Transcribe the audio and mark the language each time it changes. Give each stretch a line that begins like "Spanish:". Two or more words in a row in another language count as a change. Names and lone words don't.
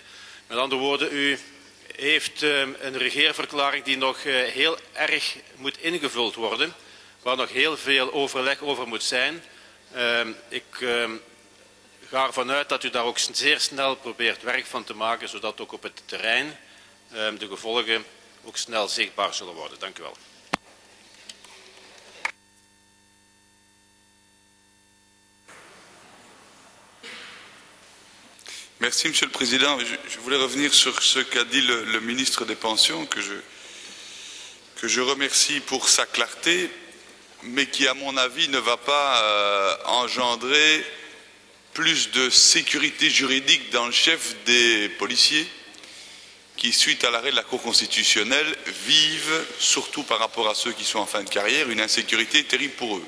Dutch: Met andere woorden, u heeft een regeerverklaring die nog heel erg moet ingevuld worden, waar nog heel veel overleg over moet zijn. Ik ga ervan uit dat u daar ook zeer snel probeert werk van te maken, zodat ook op het terrein de gevolgen ook snel zichtbaar zullen worden. Dank u wel.
French: Merci, Monsieur le Président. Je voulais revenir sur ce qu'a dit le ministre des Pensions, que je remercie pour sa clarté, mais qui, à mon avis, ne va pas engendrer plus de sécurité juridique dans le chef des policiers, qui, suite à l'arrêt de la Cour constitutionnelle, vivent, surtout par rapport à ceux qui sont en fin de carrière, une insécurité terrible pour eux.